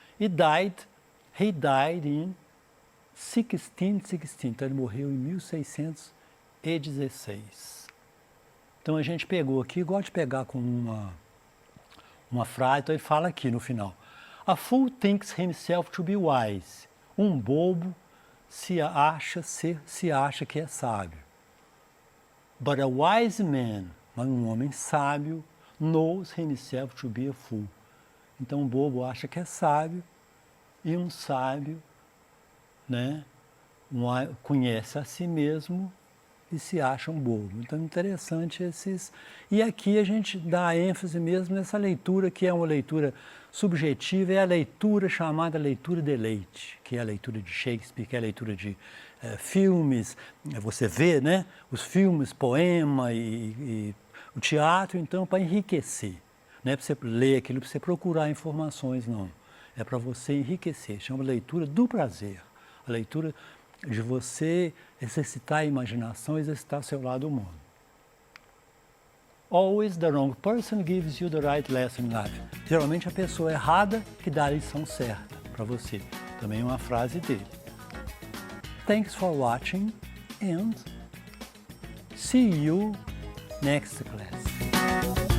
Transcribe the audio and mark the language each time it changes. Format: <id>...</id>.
<pt>E</pt> <en>he died in 1616,</en> <pt>então ele morreu em 1616. Então a gente pegou aqui, gosto de pegar com uma frase, então ele fala aqui no final.</pt> <en>A fool thinks himself to be wise.</en> <pt>Um bobo se acha que é sábio.</pt> <en>But a wise man</en> <pt>Mas um homem sábio</pt> <en>knows himself to be a fool.</en> <pt>Então o bobo acha que é sábio e um sábio, né, conhece a si mesmo e se acha um bobo. Então interessante esses... E aqui a gente dá ênfase mesmo nessa leitura que é uma leitura subjetiva, é a leitura chamada leitura deleite, que é a leitura de Shakespeare, que é a leitura de filmes, você vê, né, os filmes, poema e o teatro, então, para enriquecer. Não é para você ler aquilo, para você procurar informações, não. É para você enriquecer, chama leitura do prazer, a leitura de você exercitar a imaginação, exercitar seu lado humano.</pt> <en>Always the wrong person gives you the right lesson in life.</en> <pt>Geralmente a pessoa errada que dá a lição certa para você. Também é uma frase dele.</pt> <en>Thanks for watching and see you next class.</en>